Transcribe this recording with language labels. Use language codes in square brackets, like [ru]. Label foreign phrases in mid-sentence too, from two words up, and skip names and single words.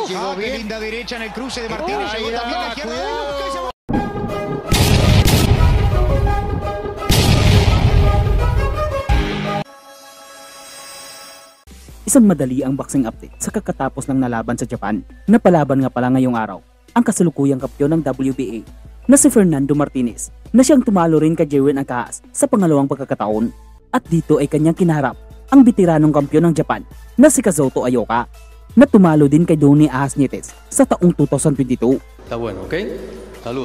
[es] Llegó bien. Linda derecha en el cruce de Martínez. Llegó también a la izquierda. [tl] Isang madali ang [en] boxing update [tl] sa kakatapos ng nalaban sa Japan. Napalaban nga pala ngayong araw ang kasalukuyang kampiyon ng WBA na si Fernando Martinez na siyang tumalo rin kay Jerwin Ancajas sa pangalawang pagkakataon. At dito ay kanyang kinaharap ang bitiranong kampiyon ng Japan na si Kazuto Ioka na tumalo din kay Donnie Ahasnietes sa taong 2022. [es] Está bueno, okay? Saludo.